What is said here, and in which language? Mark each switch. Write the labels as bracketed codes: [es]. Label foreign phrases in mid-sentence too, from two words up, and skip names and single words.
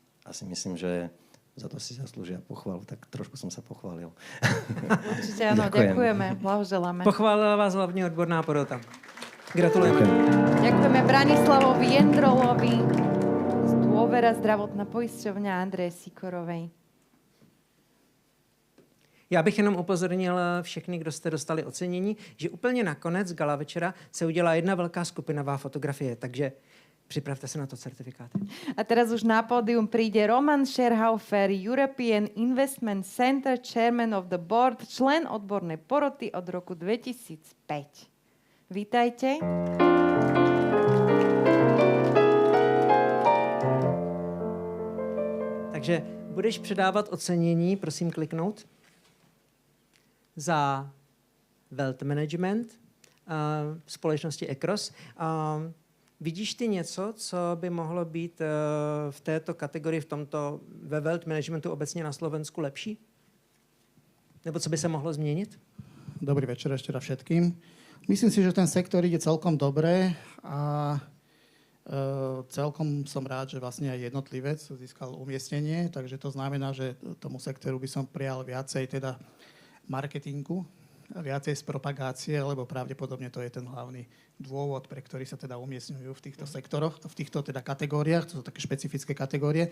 [sk] Asi myslím, že za to si zaslúžia pochvalu. Tak trošku som sa pochválil. Určite áno, ďakujeme, blahoželáme. Pochválila vás hlavne odborná porota. Gratulujeme. Ďakujeme Branislavovi Jendrolovi z Dôvera zdravotná poisťovňa Andreje Sikorovej. [cs] Já bych jenom upozornil všechny, kdo jste dostali ocenění, že úplně nakonec gala večera se udělá jedna velká skupinová fotografie, takže [sk] pripravte sa na to certifikáty. A teraz už na pódium príde Roman Scherhaufer, [en] European Investment Center, Chairman of the Board, [sk] člen odbornej poroty od roku 2005. Vítajte. [cs] Takže budeš předávat ocenění, prosím kliknout, za [en] Wealth Management [cs] společnosti Ecros. Vidíš ty něco, co by mohlo být v této kategorii, ve [en] wealth managementu [cs] obecně na Slovensku lepší? Nebo co by se mohlo změnit? [sk] Dobrý večer ešte raz všetkým. Myslím si, že ten sektor ide celkom dobre a celkom som rád, že vlastne aj jednotlivec získal umiestnenie, takže to znamená, že tomu sektoru by som prijal viacej teda marketingu, viacej z propagácie, lebo pravdepodobne to je ten hlavný dôvod, pre ktorý sa teda umiestňujú v týchto sektoroch, v týchto teda kategóriách, to sú také špecifické kategórie.